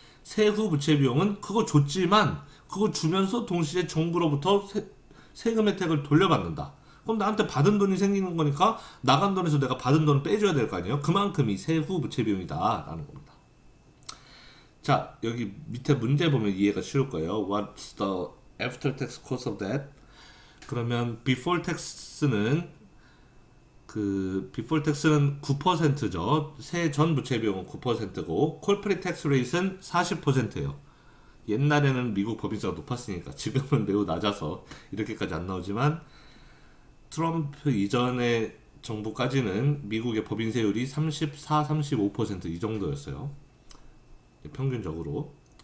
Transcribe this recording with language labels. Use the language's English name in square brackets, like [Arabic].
[Korean] 세후 부채 비용은 그거 줬지만 그거 주면서 동시에 정부로부터 세금 혜택을 돌려받는다. 그럼 나한테 받은 돈이 생기는 거니까 나간 돈에서 내가 받은 돈을 빼줘야 될 거 아니에요. 그만큼이 세후 부채 비용이다 라는 겁니다. 자, 여기 밑에 문제 보면 이해가 쉬울 거예요. [English] What's the after tax cost of that? [Korean] 그러면 before tax는 before tax는 9%죠. 세전 부채 비용은 9%고 corporate tax rate는 40%예요. 옛날에는 미국 법인세가 높았으니까 지금은 매우 낮아서 이렇게까지 안 나오지만 트럼프 이전의 정부까지는 미국의 법인세율이 34, 35% 이 정도였어요. 평균적으로.